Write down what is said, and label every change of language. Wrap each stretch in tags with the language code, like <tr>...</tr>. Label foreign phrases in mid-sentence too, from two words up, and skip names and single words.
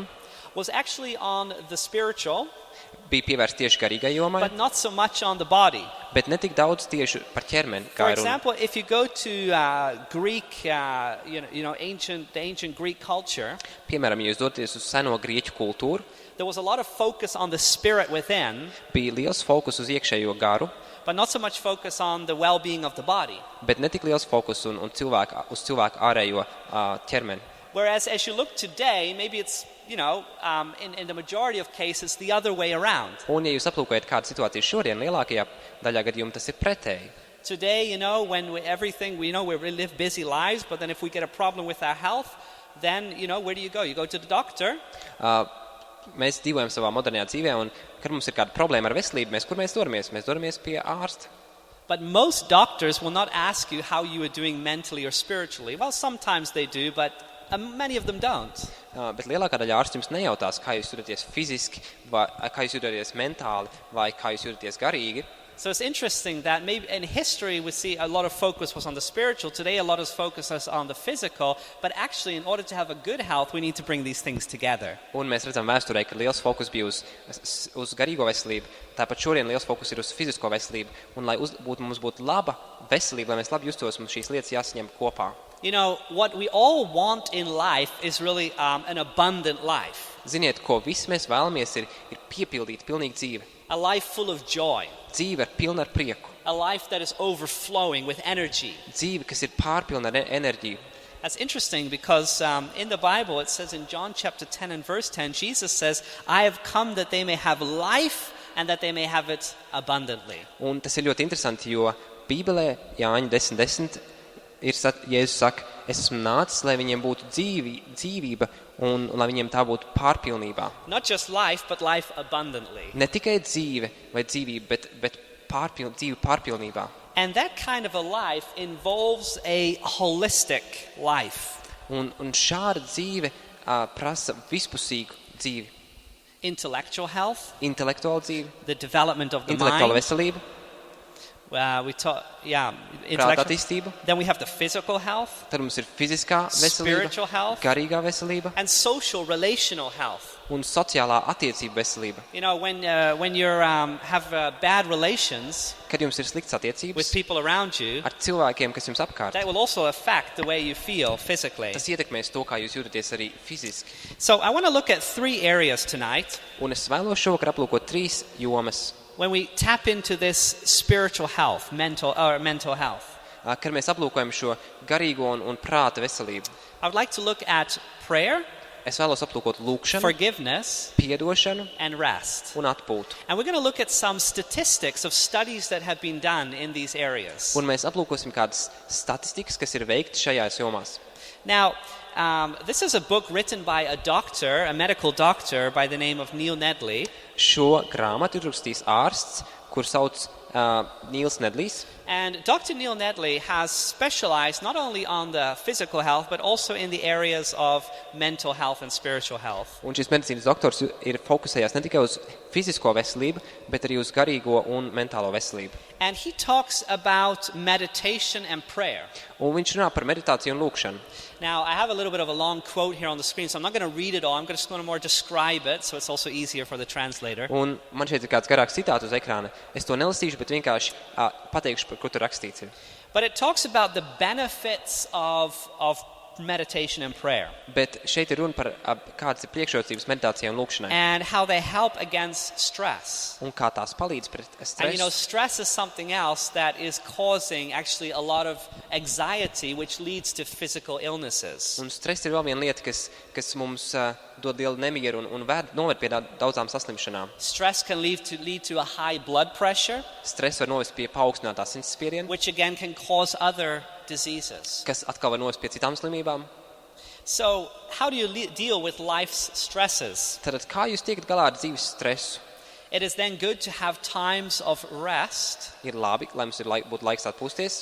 <en>was actually on the spiritual,</en> <lv>bija pievērsts tieši garīgai jomai,</lv> <en>but not so much on the body.</en> <lv>bet ne tik daudz tieši par ķermeni,</lv> <en>For</en> <lv>kā ir runa.</lv> <en>example, if you go to Greek, the ancient Greek culture,</en> <lv>Piemēram, ja jūs doties uz seno grieķu kultūru,</lv> <en>there was a lot of focus on the spirit within,</en> <lv>bija liels fokus uz iekšējo garu,</lv> <en>but not so much focus on the well-being of the body.</en> <lv>bet ne tik liels fokus uz cilvēku ārējo ķermeni.</lv> <en>Whereas as you look today, maybe it's, in the majority of cases, the other way around.</en> <lv>Un, ja jūs aplūkojat kādu situāciju šodien, lielākajā daļā gadījumu tas ir pretēji.</lv> <en>Today, when we live busy lives, but then if we get a problem with our health, then, where do you go? You go to the doctor.</en> <lv>Mēs dzīvojam savā modernajā dzīvē, un kad mums ir kāda problēma ar veselību, kur mēs dораmies? Mēs dораmies pie ārsta.</lv> <en>But most doctors will not ask you how you are doing mentally or spiritually. Well, sometimes they do, but many of them don't.</en> <lv>Bet lielākā daļa ārstu jums nejautās, kā jūs jūtaties fiziski, vai kā jūs jūtaties mentāli, vai kā jūs jūtaties garīgi.</lv> <en>So it's interesting that maybe in history we see a lot of focus was on the spiritual. Today a lot of focus is on the physical. But actually in order to have a good health, we need to bring these things together.</en> <lv>Un mēs redzam vēsturē, ka liels fokus bija uz garīgo veselību. Tāpat šodien liels fokus ir uz fizisko veselību. Un lai mums būtu laba veselība, lai mēs labi justos, mums šīs lietas jāsaņem kopā.</lv> <en>What we all want in life is really an abundant life.</en> <lv>Ziniet, ko visi mēs vēlamies ir piepildīt pilnīgi dzīve.</lv> <en>A life full of joy.</en> <lv>Dzīve ir pilna ar prieku.</lv> <en>A life that is overflowing with energy.</en> <lv>Dzīve, kas ir pārpilna ar enerģiju.</lv> <en>That's interesting because in the Bible it says in John chapter 10 and verse 10, Jesus says, I have come that they may have life and that they may have it abundantly.</en> <lv>Un tas ir ļoti interesanti, jo Bībelē Jāņa 10:10 Jēzus saka, es esmu nācis, lai viņiem būtu dzīvība un lai viņiem tā būtu pārpilnībā.</lv> <en>Not just life, but life abundantly.</en> <lv>Ne tikai dzīve vai dzīvība, bet dzīve pārpilnībā.</lv> <en>And that kind of a life involves a holistic life.</en> <lv>Un šāda dzīve prasa vispusīgu dzīvi.</lv> <en>Intellectual health.</en> <lv>Intelektuāla dzīve.</lv> <en>The development of the</en> <lv>intelektuāla</lv> <en>mind.</en> <lv>Veselība.</lv> <en>We talk,</en> <lv>Prāta attīstība.</lv> <en>Then we have the physical health.</en> <lv>Tad mums ir fiziskā veselība,</lv> <en>spiritual health,</en> <lv>garīgā veselība</lv> <en>and social relational health.</en> <lv>Un sociālā attiecība veselība.</lv> <en>When you have bad relations</en> <lv>kad jums ir slikts</lv> <en>with</en> <lv>attiecības</lv> <en>people around you,</en> <lv>ar cilvēkiem, kas jums apkārt,</lv> <en>that will also affect the way you feel physically.</en> <lv>tas ietekmēs to, kā jūs jūtaties arī fiziski.</lv> <en>So I want to look at 3 areas tonight.</en> <lv>Un es vēlos šovakar aplūkot 3 jomas.</lv> <en>When we tap into this spiritual health, mental health,</en> <lv>Kad mēs aplūkojam šo garīgo un prāta veselību.</lv> <en>I would like to look at prayer,</en> <lv>Es vēlos aplūkot lūkšanu,</lv> <en>forgiveness,</en> <lv>piedošanu</lv> <en>and rest.</en> <lv>un atpūtu.</lv> <en>And we're going to look at some statistics of studies that have been done in these areas.</en> <lv>Un mēs aplūkosim kādas statistikas, kas ir veiktas šajās jomās.</lv> <en>Now, this is a book written by a medical doctor by the name of Neil Nedley.</en> <lv>Šo grāmatu ir rakstījis ārsts, kur sauc Nīls Nedlijs.</lv> <en>And Dr. Neil Nedley has specialized not only on the physical health, but also in the areas of mental health and spiritual health.</en> <lv>Un šis medicīnas doktors ir fokusējās ne tikai uz fizisko veselību, bet arī uz garīgo un mentālo veselību.</lv> <en>And he talks about meditation and prayer.</en> <lv>Un viņš runā par meditāciju un lūkšanu.</lv> <en>Now, I have a little bit of a long quote here on the screen, so I'm not going to read it all. I'm just going to more describe it, so it's also easier for the translator.</en> <lv>Un man šeit ir kāds garāks citāts uz ekrāna. Es to nelasīšu, bet vienkārši pateikšu, par ko tur rakstīts ir.</lv> <en>But it talks about the benefits of meditation and prayer.</en> <lv>Bet šeit ir runa par kādas ir priekšrocības meditācijai un lūkšanai.</lv> <en>And how they help against stress.</en> <lv>Un kā tās palīdz pret</lv> <en>And</en> <lv>stresu.</lv> <en>stress is something else that is causing actually a lot of anxiety, which leads to physical illnesses.</en> <lv>Un stress ir vēl viena lieta, kas mums dod lielu nemieru un noved pie daudzām saslimšanām.</lv> <en>Stress can lead to a high blood pressure,</en> <lv>Stress var novest pie paaugstinātā sirdsspiediena,</lv> <en>which again can cause other diseases.</en> <lv>kas atkal var novest pie citām slimībām.</lv> <en>So, how do you deal with life's stresses?</en> <lv>Tad kā jūs tiekat galā ar dzīves stresu?</lv> <en>It is then good to have times of rest.</en> <lv>Ir labi, lai mums būtu laiks atpūsties.</lv>